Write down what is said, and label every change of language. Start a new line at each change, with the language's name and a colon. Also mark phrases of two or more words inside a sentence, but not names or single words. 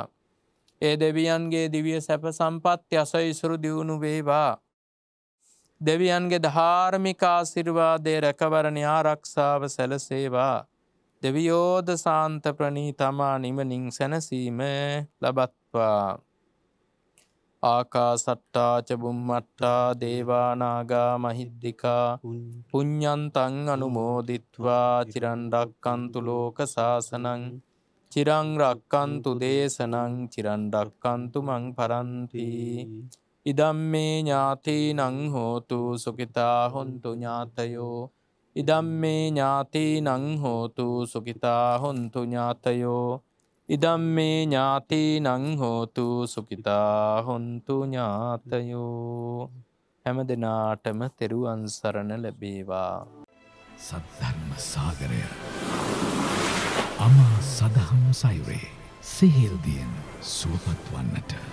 Sinhala: ඒ දෙවියන්ගේ දිව්‍ය සැප සම්පත් යසයිසුරු දියුණු වේවා. දෙවියන්ගේ ධාර්මික ආශිර්වාදයේ රැකවරණ ආරක්ෂාව සැලසේවා. දෙවියෝද සාන්ත ප්‍රණීතමා නිමනින් සැනසීම ලබත්වා.
Pali: ආකාසට්ටා ච බුම්මට්ටා දේවා නාග මහිද්దికා පුඤ්ඤන්තං අනුමෝදිත්වා චිරන් රැක්කන්තු ලෝක සාසනං චිරං රැක්කන්තු දේශනං චිරන් රැක්කන්තු මං පරන්ති. ඉදම්මේ ඥාතීනං හෝතු සුඛිතා හොන්තු ඥාතයෝ. ඉදම්මේ ඥාතීනං හෝතු සුඛිතා හොන්තු ඥාතයෝ. ඉදම්මේ ඥාතීනං හෝතු සුඛිතා හොන්තු ඥාතයෝ.
Sinhala: හැම දිනාටම තෙරුවන් සරණ ලැබේවා. සද්ධර්ම සාගරය අමා සදහම් සයුරේ සිහිල්දියෙන් සුවපත් වන්නට